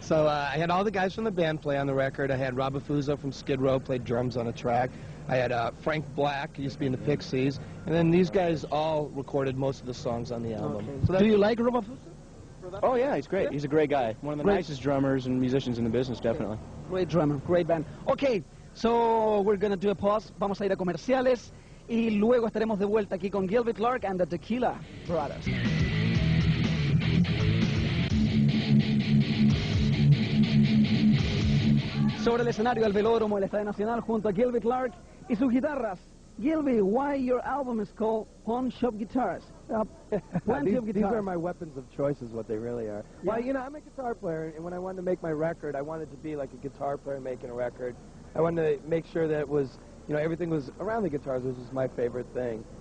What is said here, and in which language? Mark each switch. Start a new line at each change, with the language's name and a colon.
English: So I had all the guys from the band play on the record. I had Rob Affuso from Skid Row played drums on a track. I had Frank Black, who used to be in the Pixies, and then these guys all recorded most of the songs on the album. Do you like Rob Affuso? Oh, yeah, he's great. He's a great guy. One of the Great. nicest drummers and musicians in the business, definitely. Great drummer, great band. Okay, so we're gonna do a pause.
Spanish: Vamos a ir a comerciales y luego estaremos de vuelta aquí con Gilby Clarke and the Tequila Brothers. Sobre el escenario del Velodromo del Estadio Nacional junto a Gilby Clarke y sus guitarras.
English: Gilby, why your album is called Pawn Shop Guitars? Plenty of These guitars. are my weapons of choice is what they really are. Yeah. Well, you know, I'm a guitar player, and when I wanted to make my record, I wanted to be like a guitar player making a record. I wanted to make sure that it was, you know, everything was around the guitars, which is my favorite thing.